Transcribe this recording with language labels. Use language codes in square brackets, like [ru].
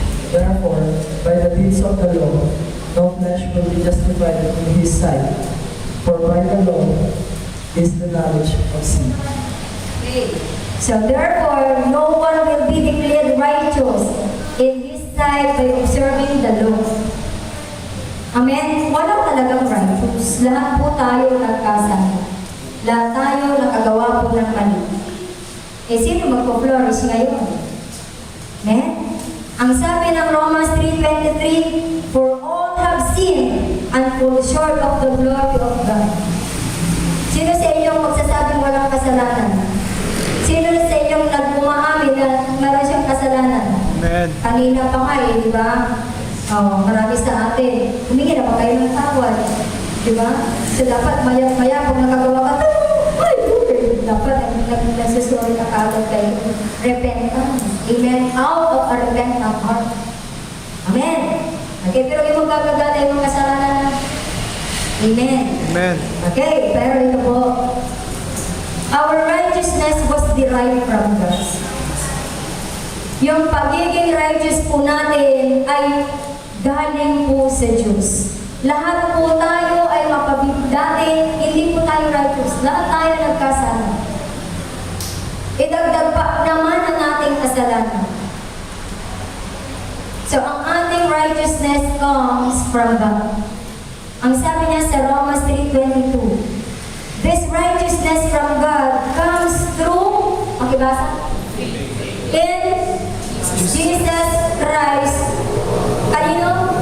[en] Therefore, by the deeds of the law, no flesh will be justified in His sight. For by the law is the knowledge of sin. Okay. So therefore, no one will be declared righteous in His sight by observing the law. [tl] Amen? Walang talagang righteous. Lahat po tayo nagkasala. Lahat tayo nakagawa po ng mali. Eh, sino magpo-flourish ngayon? Amen? Ang sabi ng [en] Romans 3:23, for all have sinned and fall short of the glory of God. [tl] Sino sa inyong magsasabing walang kasalanan? Sino sa inyong nagmumaamin na meron siyang kasalanan? Amen. Kanina pa nga eh, di ba? Oh, marami sa atin. Humingi na ba kayo ng tawad? Di ba? So dapat maya-maya pag nakagawa ka, ay, dapat nagsasorry ka kagad kayo. Repentance. Amen. [en] Out of a repentant heart. Amen. Okay, [tl] pero yung magagagala yung kasalanan. [en] Amen. Amen. [tl] Okay, pero ito po. [en] Our righteousness was derived from God. [tl] Yung pagiging righteous po natin ay galing po sa Diyos. Lahat po tayo ay dati, hindi po tayo righteous. Lahat tayo nagkasala. Idagdag pa naman ang ating kasalanan. [en] So, [tl] ang ating [en] righteousness comes from God. [tl] Ang sabi niya sa [en] Romans 3:22, this righteousness from God comes through, makibasa? In Jesus Christ. Kanino?